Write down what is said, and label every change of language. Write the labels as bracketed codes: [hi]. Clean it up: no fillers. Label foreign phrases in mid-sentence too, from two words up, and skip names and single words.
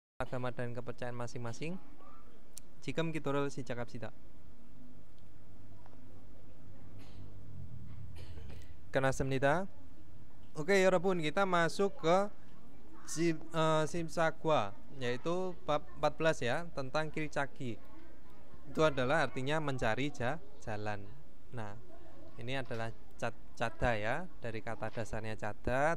[id] agama dan kepercayaan masing-masing. [ko] 지금 기도를 시작합시다. 끝났습니다. [id] Oke 여러분, kita masuk ke Simsagwa, yaitu bab 14 ya, tentang Kilcaki. Itu adalah artinya mencari jalan. Nah, ini adalah cada ya, dari kata dasarnya cada.